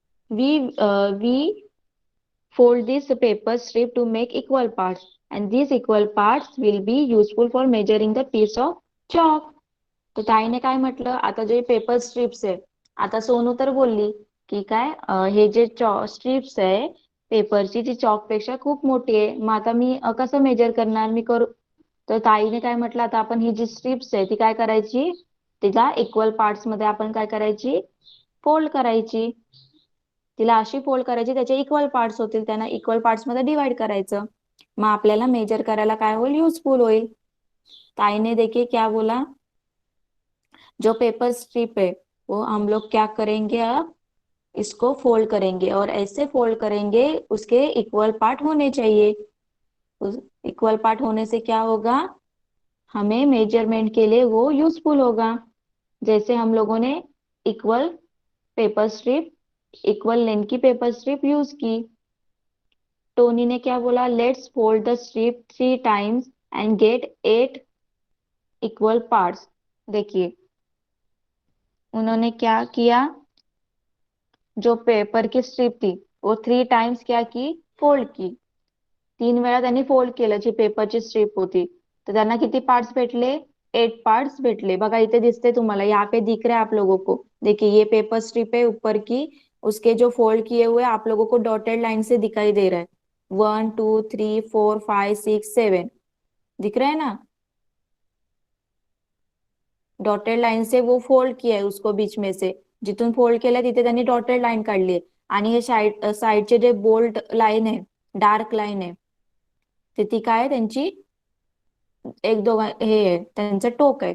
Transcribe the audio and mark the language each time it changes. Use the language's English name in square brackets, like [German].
[English] We fold this paper strip to make equal parts and these equal parts will be useful for measuring the piece of chalk. [Marathi] तर ताईने काय म्हटलं, आता जे paper strips आहे, आता सोनू तर बोलली की काय हे जे स्ट्रिप्स आहे पेपरची, ती चॉक पेक्षा खूप मोठी आहे, मग आता मी कसं मेजर करणार, मी करू. तर ताईने काय म्हटलं, आता आपण ही जी स्ट्रिप्स आहे ती काय करायची, तिला इक्वल पार्ट्स मध्ये आपण काय करायची, फोल्ड करायची. तिला अशी फोल्ड करायची, त्याचे इक्वल पार्ट्स होतील, त्यांना इक्वल पार्ट्स मध्ये डिवाइड करायचं, मग आपल्याला मेजर करायला काय होईल, युजफुल होईल. [Hindi] ताईने देखिए क्या बोला, जो पेपर स्ट्रिप है वो हम लोग क्या करेंगे अब, इसको फोल्ड करेंगे और ऐसे फोल्ड करेंगे उसके इक्वल पार्ट होने चाहिए। उस इक्वल पार्ट होने से क्या होगा, हमें मेजरमेंट के लिए वो यूजफुल होगा। जैसे हम लोगों ने equal paper strip, equal length की पेपर स्ट्रिप यूज की। टोनी ने क्या बोला, [English] Let's fold the strip 3 times and get 8 equal parts. [Hindi] देखिए उन्होंने क्या किया, जो पेपर की स्ट्रिप थी वो 3 टाइम्स क्या की, फोल्ड की। [Marathi] 3 वेळा त्यांनी फोल्ड केलं जी पेपरची स्ट्रिप होती, तर त्यांना किती पार्ट्स भेटले, 8 पार्ट्स भेटले। बघा इथे दिसते तुम्हाला, [Hindi] यहाँ पे दिख रहा है आप लोगों को, देखिए ये पेपर स्ट्रिप है ऊपर की, उसके जो फोल्ड किए हुए आप लोगों को डॉटेड लाइन से दिखाई दे रहा है, 1 2 3 4 5 6 7 दिख रहा है ना। [Marathi] डॉटेड लाईन से [Hindi] वो फोल्ड किया आहे उसको बीच में से, [Marathi] जिथून फोल्ड केलंय तिथे त्यांनी डॉटेड लाईन काढली आहे। आणि हे साईडचे जे बोल्ड लाईन आहे, डार्क लाईन आहे, ते ती काय आहे, त्यांची एक दोघ हे आहे, त्यांचं टोक आहे।